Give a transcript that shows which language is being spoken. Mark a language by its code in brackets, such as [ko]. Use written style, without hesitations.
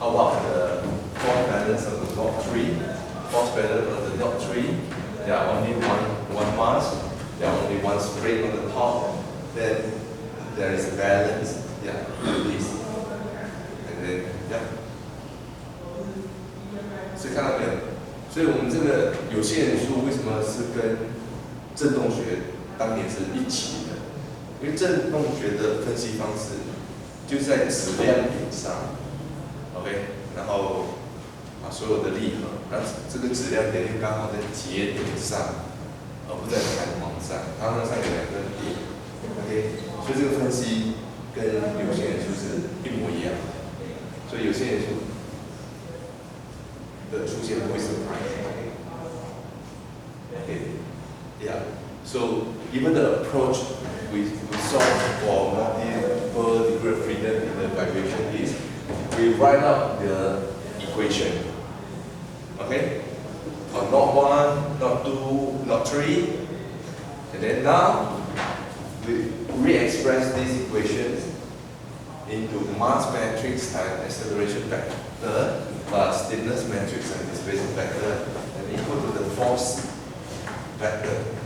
[en] How about the force balance of the node 3? Force balance of the node 3, there are only one mass, there are only one spring on the top, then there is a balance, yeah, like this. And then, yeah. [zh] 所以看到没有？所以我们这个有限元素为什么是跟振动学当年是一起的？因为振动学的分析方式就是在质量点上 ，OK， 然后所有的力合，那这个质量点就刚好在节点上，而不在弹簧上，弹簧上有两个点 ，OK， 所以这个分析跟有限元素是一模一样的，所以有限元素的出现不会 surprise。 [en] Okay, yeah. So even the approach we solve for multiple degree of freedom in the vibration is we write out the equation. Okay, on node 1, node 2, node 3, and then now we re-express these equations into mass matrix and acceleration vector plus stiffness matrix and displacement vector and equal to the force vector.